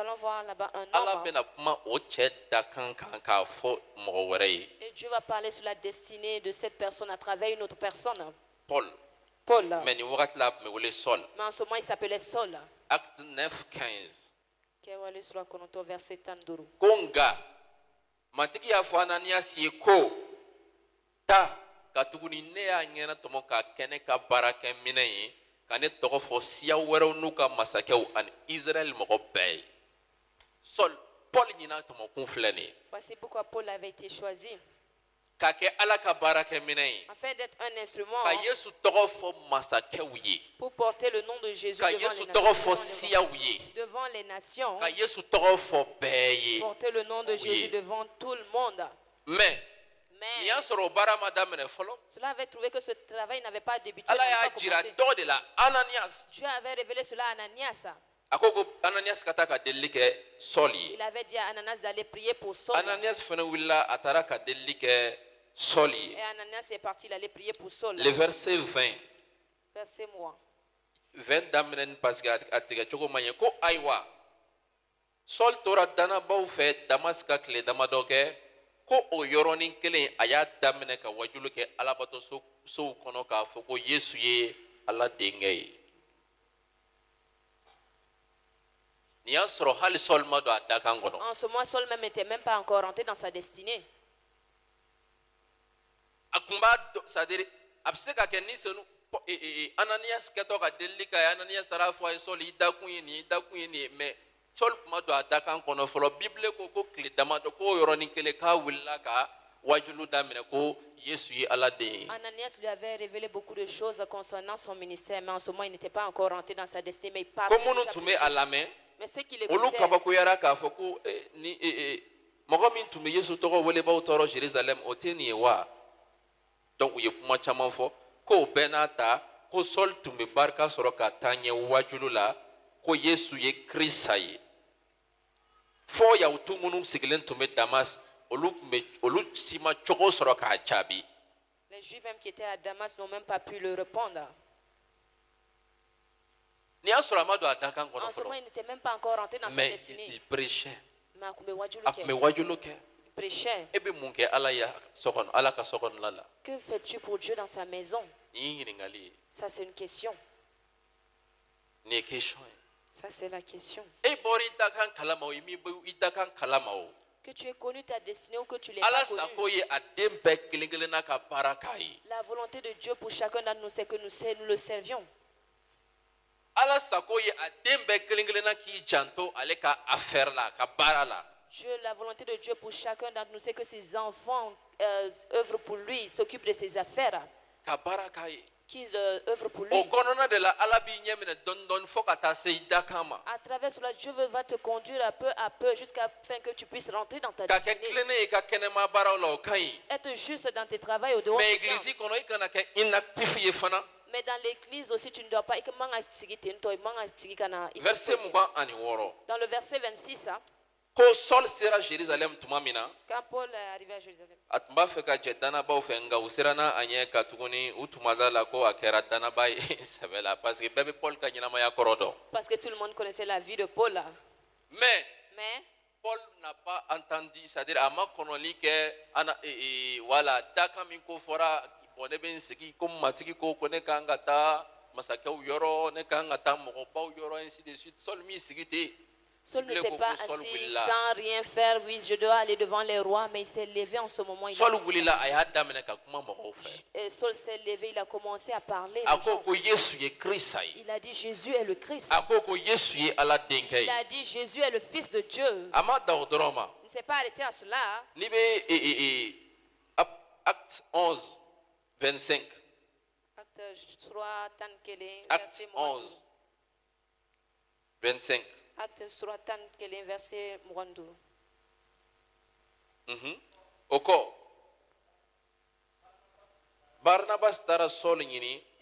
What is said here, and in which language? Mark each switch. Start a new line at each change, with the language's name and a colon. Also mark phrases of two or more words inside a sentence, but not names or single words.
French: allons voir là-bas un homme. Et Dieu va parler sur la destinée de cette personne à travers une autre personne. Paul. Mais en ce moment, il s'appelait Saul. Acte 9, 15. Verset 10. Konga.
Bambara: Matiki ya fɔ Ananias ye ko ta ka tuguni ne y'a ɲɛna tɔmɔ ka kɛnɛ ka baarakɛ minɛ ye ka ne tɔgɔ fɔ siya wɛrɛw n'u ka masakɛw ani Israël mɔgɔ bɛɛ ye. Paul ɲina tɔmɔkun filɛ nin ye.
French: Voici pourquoi Paul avait été choisi.
Bambara: Ka kɛ Ala ka baarakɛ minɛ ye.
French: Afin d'être un instrument.
Bambara: Ka Yesu tɔgɔ fɔ masakɛw ye.
French: Pour porter le nom de Jésus
Bambara: ka Yesu tɔgɔ fɔ siyaw ye.
French: Devant les nations.
Bambara: Ka Yesu tɔgɔ fɔ bɛɛ ye.
French: Porter le nom de Jésus devant tout le monde.
Bambara: Mais nin y'a sɔrɔ o baara ma daminɛ fɔlɔ.
French: Cela avait trouvé que ce travail n'avait pas débuté.
Bambara: Ala y'a jira dɔ de la Ananias.
French: Dieu avait révélé cela à Ananias.
Bambara: A ko Ananias ka taa ka delili kɛ Saul ye.
French: Il avait dit à Ananias d'aller prier pour Saul.
Bambara: Ananias fana wulila a taara ka delili kɛ Saul ye.
French: Et Ananias est parti, il allait prier pour Saul. Le verset 20. Verset
Bambara: 20 daminɛ
French: parce que
Bambara: a tigɛ cogo man ɲɛ ko ayiwa Saul tora danabaw fɛ Damas ka tile damadɔ kɛ ko o yɔrɔnin kelen a y'a daminɛ ka wajulu kɛ alabato sow kɔnɔ k'a fɔ ko Yesu ye Ala denkɛ ye. Nin y'a sɔrɔ hali Saul ma don a dakan kɔnɔ.
French: En ce moment, Saul même n'était même pas encore rentré dans sa destinée.
Bambara: A kun b'a dɔn, c'est-à-dire a bɛ se ka kɛ ni senu Ananias kɛtɔ ka delili kɛ Ananias taara fɔ a ye Saul i dakun ye nin ye i dakun ye nin ye mais Saul kuma don a dakan kɔnɔ fɔlɔ Bible ko tile damadɔ ko yɔrɔnin kelen k'a wulila ka wajulu daminɛ ko Yesu ye Ala den ye.
French: Ananias lui avait révélé beaucoup de choses concernant son ministère, mais en ce moment il n'était pas encore rentré dans sa destinée, mais il parlait.
Bambara: Ko minnu tun bɛ a lamɛn
French: mais ceux qui l'écoutaient,
Bambara: olu kabakoyara k'a fɔ ko ni mɔgɔ min tun bɛ Yesu tɔgɔ welebaw tɔɔrɔ Jérusalem o tɛ nin ye wa. Donc u ye kuma caman fɔ ko bɛɛ n'a ta ko Saul tun bɛ barika sɔrɔ ka taa ɲɛ wajulu la ko Yesu ye Krista ye. Fɔ Yahudu minnu sigilen tun bɛ Damas olu si ma cogo sɔrɔ k'a jaabi.
French: Les Juifs même qui étaient à Damas n'ont même pas pu le répondre.
Bambara: Ni y'a sɔrɔ a ma don a dakan kɔnɔ
French: en ce moment il n'était même pas encore rentré dans sa destinée. Mais il prêchait.
Bambara: Mais a kun bɛ wajulu kɛ.
French: Il prêchait.
Bambara: E bɛ mun kɛ Ala ka so kɔnɔna la?
French: Que fais-tu pour Dieu dans sa maison?
Bambara: Nin ye ɲininkali ye.
French: Ça c'est une question.
Bambara: Nin ye question ye.
French: Ça c'est la question.
Bambara: E bɔra i dakan kalama o i m'i bɔ i dakan kalama o.
French: Que tu aies connu ta destinée ou que tu l'aies pas connue.
Bambara: Ala sago ye a den bɛɛ kelen kelenna ka baara k'a ye.
French: La volonté de Dieu pour chacun d'entre nous c'est que nous le servions.
Bambara: Ala sago ye a den bɛɛ kelen kelenna k'i janto ale ka affaire la ka baara la.
French: Dieu, la volonté de Dieu pour chacun d'entre nous c'est que ses enfants œuvrent pour lui, s'occupent de ses affaires.
Bambara: Ka baara k'a ye.
French: Qu'ils œuvrent pour lui.
Bambara: O kɔnɔna de la Ala b'i ɲɛ minɛ dɔɔni dɔɔni fo ka taa se i dakan ma.
French: À travers cela, Dieu va te conduire à peu jusqu'à afin que tu puisses rentrer dans ta destinée.
Bambara: Ka kɛ tilennen ye i ka kɛnɛma baaraw la o ka ɲi.
French: Être juste dans tes travaux au dehors.
Bambara: Mais église kɔnɔ i kana kɛ inactif ye fana.
French: Mais dans l'église aussi, tu ne dois pas. Verset 26. Dans le verset 26,
Bambara: ko Saul sera Jérusalem tuma min na.
French: Quand Paul est arrivé à Jérusalem,
Bambara: A tun b'a fɛ ka jɛ danabaw fɛ nka u siranna a ɲɛ ka tuguni u tuma da la ko a kɛra danaba ye sɛbɛ la
French: parce que
Bambara: bɛɛ bɛ Paul ka ɲɛnamaya kɔrɔ dɔn.
French: parce que tout le monde connaissait la vie de Paul là. Mais Paul n'a pas entendu, c'est-à-dire
Bambara: a ma kɔnɔli kɛ voilà dakan min ko fɔra bon ne bɛ n sigi ko matigi ko ne kan ka taa masakɛw yɔrɔ ne kan ka taa mɔgɔbaw yɔrɔ
French: ainsi de suite.
Bambara: Saul m'i sigi ten.
French: Saul ne s'est pas assis sans rien faire. Oui, je dois aller devant les rois, mais il s'est levé en ce moment.
Bambara: Saul wulila a y'a daminɛ ka kuma mɔgɔw fɛ.
French: Et Saul s'est levé, il a commencé à parler.
Bambara: A ko ko Yesu ye Krista ye.
French: Il a dit Jésus est le Christ.
Bambara: A ko ko Yesu ye Ala denkɛ ye.
French: Il a dit Jésus est le Fils de Dieu.
Bambara: A ma da o dɔrɔn ma.
French: Il ne s'est pas arrêté à cela.
Bambara: N'i bɛ Acte 11, 25. Acte 3, tan kelen,
French: Acte 11, 25.
Bambara: Acte 3, tan kelen, verset 32. O kɔ Barnabas taara Saul ɲini.